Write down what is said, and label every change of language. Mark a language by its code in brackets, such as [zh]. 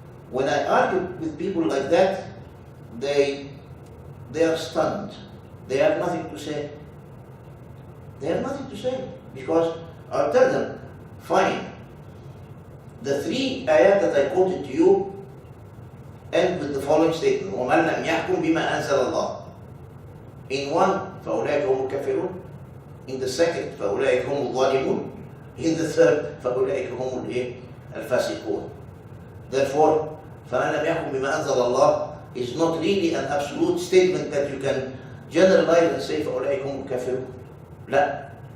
[en] When I argue with people like that, they are stunned. They have nothing to say. They have nothing to say, because I'll tell them, fine, the three ayat that I quoted to you end with the following statement: [ar] وَمَنْ لَمْ يَحْكُمْ بِمَا أَنزَلَ اللَّهُ. [en] In one, [ar] فَأُولَٰئِكَ هُمُ الْكَافِرُونَ. [en] In the second, [ar] فَأُولَٰئِكَ هُمُ الظَّالِمُونَ. [en] In the third, [ar] فَأُولَٰئِكَ هُمُ الْفَاسِقُونَ. [en] Therefore, [ar] فَمَنْ لَمْ يَحْكُمْ بِمَا أَنزَلَ اللَّهُ [en] is not really an absolute statement that you can generalize and say [ar] فَأُولَٰئِكَ هُمُ الْكَافِرُونَ. لا.